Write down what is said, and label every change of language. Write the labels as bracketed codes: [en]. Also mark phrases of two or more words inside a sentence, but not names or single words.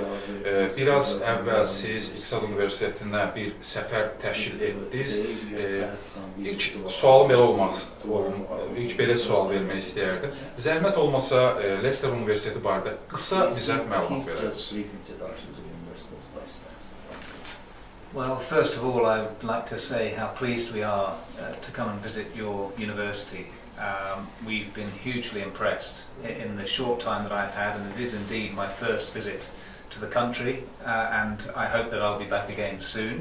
[az] Biraz əvvəl siz İqtisad Universitetinə bir səfər təşkil etdiniz. İlk sualım belə ilk belə sual vermək istəyərdim. Zəhmət olmasa Leicester Universiteti barədə qısa bizə məlumat verərsiniz. [en] Well, first of all, I would like to say how pleased we are to come and visit your university. We've been hugely impressed in the short time that I've had, and it is indeed my first visit to the country, and I hope that I'll be back again soon.